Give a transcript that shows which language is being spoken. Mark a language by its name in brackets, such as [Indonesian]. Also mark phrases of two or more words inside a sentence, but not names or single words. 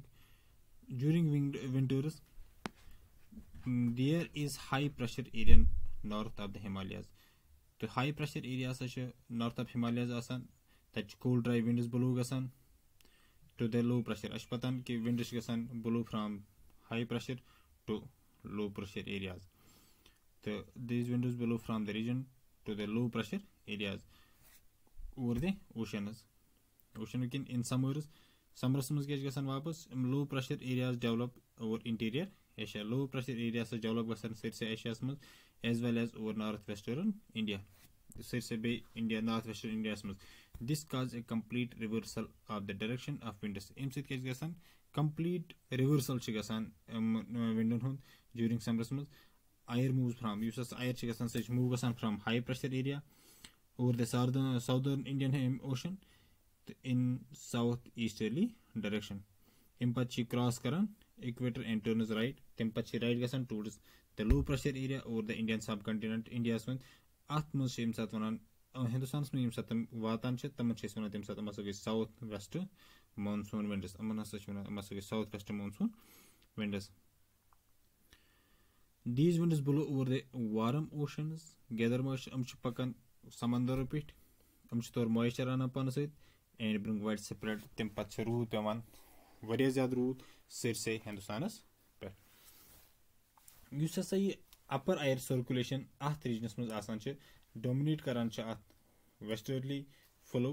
[English] during winters there is high pressure area north of the Himalayas. [Kashmiri] تہٕ [English] high pressure area [Kashmiri] ہسا چھِ [English] north of Himalayas [Kashmiri] آسان. تَتہِ چھِ [English] cold dry winds blow [Kashmiri] گژھان [English] to the low pressure. [Kashmiri] اَسہِ چھِ پتہ کہِ ونڈٕز چھِ گژھان [English] blow from high pressure to low pressure areas. تہٕ these winds blow from the region to the low pressure areas over the oceans. [Kashmiri] اوشن کِنۍ اِن سمرس منٛز کیاہ چھِ گژھان واپس یِم [English] low pressure areas develop over interior Asia. low pressure area [Kashmiri] ہسا ڈیولپ گژھان سٲرسٕے ایشیاہس منٛز [English] as well as over north western India. [Kashmiri] سٲرسٕے بیٚیہِ [English] انڈیا north western [Kashmiri] انڈیاہس منٛز. [English] this causes a complete reversal of the direction of winds. [Kashmiri] اَمہِ سۭتۍ کیاہ چھِ گژھان [English] complete reversal [Kashmiri] چھُ گژھان ونڈن ہُنٛد جوٗرِنگ سمرس منٛز. [English] air moves from [Kashmiri] یُس ہسا [English] اَیر [Kashmiri] چھِ گژھان سُہ چھِ [English] موٗو گژھان from high pressure area over the southern Indian ocean تہٕ in south easterly direction. [Kashmiri] اَمہِ پتہٕ چھِ یہِ کراس کران [English] equator and turns right. [Kashmiri] تَمہِ پتہٕ چھِ رایٹ گژھان [English] towards the low pressure area over the Indian subcontinent [Kashmiri] انڈیاہس منٛز. اتھ منٛز چھِ ییٚمہِ ساتہٕ ونان ہندوستانس منٛز ییٚمہِ ساتہٕ تِم واتان چھِ تِمن چھِ أسۍ ونان تَمہِ ساتہٕ یِم ہسا گٔے [English] south west monsoon winds. [Kashmiri] یِمن ہسا چھِ ونان یِم ہسا گٔے [English] south west monsoon winds. these winds blow over the warm oceans gather moisture. [Kashmiri] یِم چھِ پکان سمندرو پٮ۪ٹھۍ یِم چھِ تورٕ مویسچر اَنان پانَس سۭتۍ [English] and bring widespread. [Kashmiri] تَمہِ پَتہٕ چھِ روٗد پیوان واریاہ زیادٕ روٗد سٲرسٕے ہِندوستانَس پٮ۪ٹھ. یُس ہسا یہِ [English] upper air circulation [Kashmiri] اَتھ ریجنس منٛز آسان چھِ ڈومنیٹ کران چھِ اَتھ [English] westerly flow.